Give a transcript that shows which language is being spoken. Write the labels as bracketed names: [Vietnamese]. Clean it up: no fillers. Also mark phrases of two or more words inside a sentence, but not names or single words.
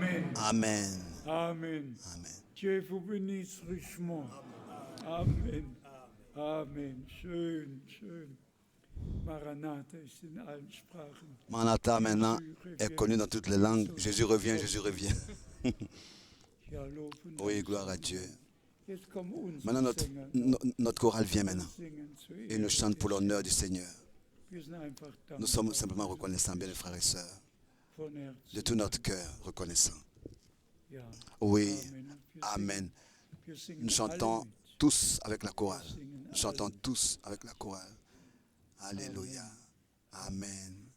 [French] Amen. Amen. Amen. Dieu vous bénisse richement. [German] Amen. Amen. Schön, schön. Maranatha ist in allen Sprachen. [French] Maranatha maintenant est connu dans toutes les langues. Jésus revient, Jésus revient. [German] Ja, loben [French] Oui, [German] uns. [French] gloire à Dieu. [German] Jetzt kommen unsere [French] Maintenant, [German] Sänger. [French] notre chorale vient maintenant. [German] Singen zur [French] Et nous chante pour l'honneur du Seigneur. [German] Wir sind einfach [French] Nous sommes simplement reconnaissants, bien les frères et sœurs, [German] von Herzen. [French] de tout notre cœur, reconnaissants. [German] Ja. [French] Oui, Amen. Amen. [German] Wir singen [French] Nous chantons [German] alle mit. [French] tous avec la chorale. Nous chantons tous avec la chorale. Alléluia. Amen.